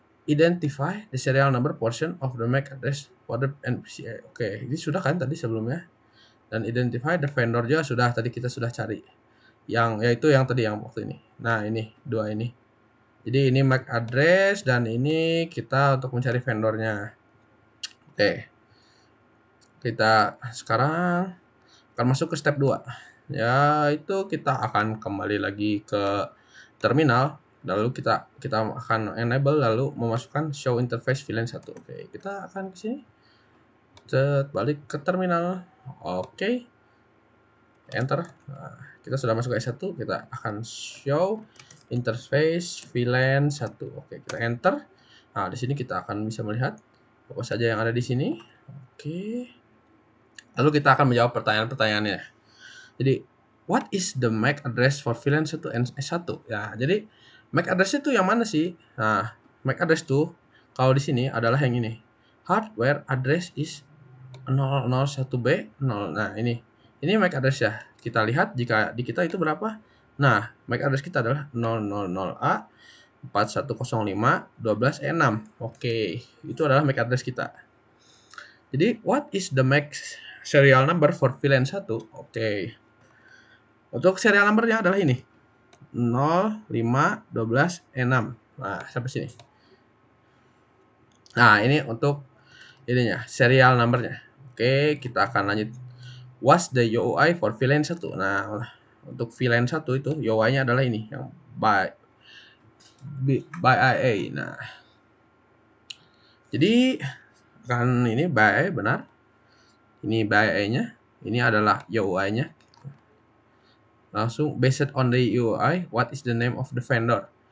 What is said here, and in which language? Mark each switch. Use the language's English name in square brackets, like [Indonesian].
[English] Identify the serial number portion of the MAC address for the NPCA. [Indonesian] Oke, ini sudah kan tadi sebelumnya. Dan [English] identify the vendor [Indonesian] juga sudah, tadi kita sudah cari. Yaitu yang tadi yang waktu ini. Nah, ini dua ini. Jadi ini MAC address dan ini kita untuk mencari vendornya. Oke. Kita sekarang akan masuk ke step 2. Yaitu kita akan kembali lagi ke terminal. Lalu kita akan enable lalu memasukkan show interface VLAN 1. Oke, kita akan ke sini. Balik ke terminal. Oke. Enter. Nah, kita sudah masuk ke S1, kita akan show interface VLAN 1. Oke, kita enter. Nah, di sini kita akan bisa melihat apa saja yang ada di sini. Oke. Lalu kita akan menjawab pertanyaan-pertanyaannya. Jadi, [English] what is the MAC address for VLAN 1 and S1? [Indonesian] Ya, jadi MAC address itu yang mana sih? Nah, MAC address itu kalau di sini adalah yang ini. [English] Hardware address is 001B 0. [Indonesian] Nah, ini MAC address ya. Kita lihat jika di kita itu berapa? Nah, MAC address kita adalah 000A 4105 12E6. Oke, itu adalah MAC address kita. Jadi, [English] what is the MAC serial number for VLAN 1? [Indonesian] Oke. Untuk serial number-nya adalah ini. 0, 5, 12, 6. Nah, sampai sini. Nah, ini untuk ininya, serial number-nya. Oke, kita akan lanjut. [English] What's the UUI for VLAN 1? [Indonesian] Nah, untuk VLAN 1 itu UUI-nya adalah ini yang by IA. Nah, jadi kan ini by IA benar. Ini by IA-nya. Ini adalah UUI-nya. Langsung [English] based on the UUI, what is the name of the vendor?